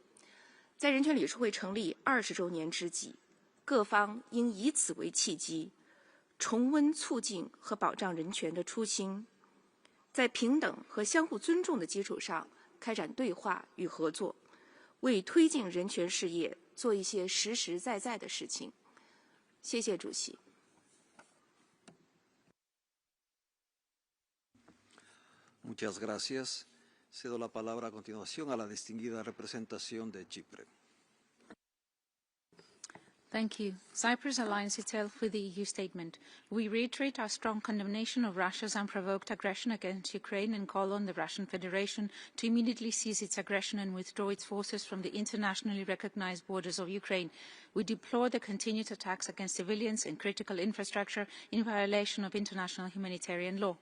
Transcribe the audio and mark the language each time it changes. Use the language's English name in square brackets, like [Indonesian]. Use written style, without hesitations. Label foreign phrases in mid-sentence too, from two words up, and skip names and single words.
[Chinese] 在人权理事会成立20周年之际，各方应以此为契机，重温促进和保障人权的初心，在平等和相互尊重的基础上开展对话与合作，为推进人权事业做一些实实在在的事情。谢谢主席。 [Spanish] Muchas gracias. Cedo la palabra a continuación a la distinguida representación de Chipre. [English] Thank you. Cyprus aligns itself with the EU statement. We reiterate our strong condemnation of Russia's unprovoked aggression against Ukraine and call on the Russian Federation to immediately cease its aggression and withdraw its forces from the internationally recognized borders of Ukraine. We deplore the continued attacks against civilians and critical infrastructure in violation of international humanitarian law.